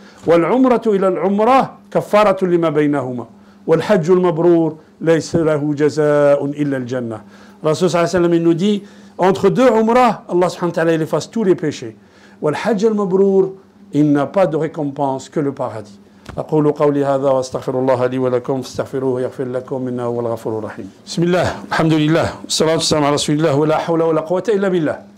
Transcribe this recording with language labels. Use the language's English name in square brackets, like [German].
[Arabic] والعمرة إلى العمرة كفارة لما بينهما والحج المبرور ليس له جزاء إلا الجنة. [French] Rasul sallallahu alayhi wa sallam, il nous dit, entre deux umrah, Allah subhanahu wa ta'ala, il efface tous les péchés. [Arabic] والحج المبرور, [French] il n'a pas de récompense que le paradis. [Arabic] أقول قولي هذا وأستغفر الله لي ولكم فاستغفروه يغفر لكم إنه هو الغفور الرحيم. بسم الله الحمد لله والصلاة والسلام على رسول الله ولا حول ولا قوة إلا بالله.